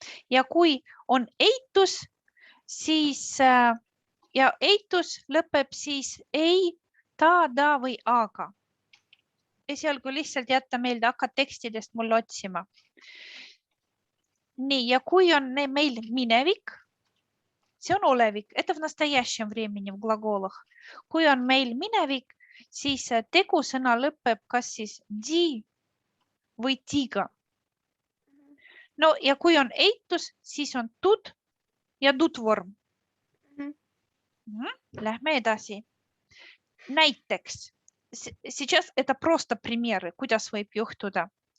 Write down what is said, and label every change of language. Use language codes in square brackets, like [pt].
[et] Ja kui on eitus, siis ja eitus lõpeb siis ei, ta, da või aga. Esialgu lihtsalt jätta meelde, hakkad tekstidest mulle otsima. Nii, ja kui on meil minevik, see on olevik. [ru] Это в настоящем времени в глаголах. [et] Kui on meil minevik, siis tegusõna lõpeb kas siis di või tiga. No ja kui on eitus, siis on tud ja dudvorm. Lähme edasi. Näiteks, [ru] сейчас это просто примеры, [et] kuidas võib juhtuda.